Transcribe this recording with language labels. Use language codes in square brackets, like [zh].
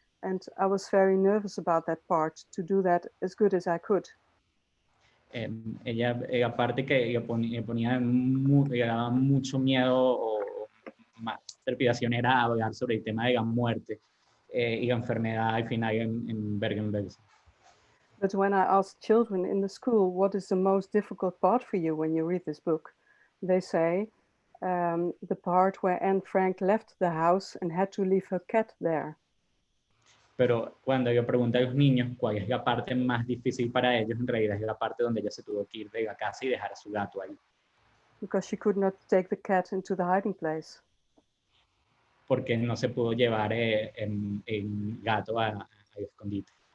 [en] And I was very nervous about that part, to do that as good as I could. [es] Ella, aparte que le daba mucho miedo o más trepidación era hablar sobre el tema de la muerte y la enfermedad al final en Bergen-Belsen. [en] But when I asked children in the school, what is the most difficult part for you when you read this book? They say, the part where Anne Frank left the house and had to leave her cat there. [es] Pero cuando yo pregunto a los niños cuál es la parte más difícil para ellos, en realidad es la parte donde ella se tuvo que ir de la casa y dejar a su gato ahí. [en] Because she could not take the cat into the hiding place. [es] Porque no se pudo llevar el gato al escondite.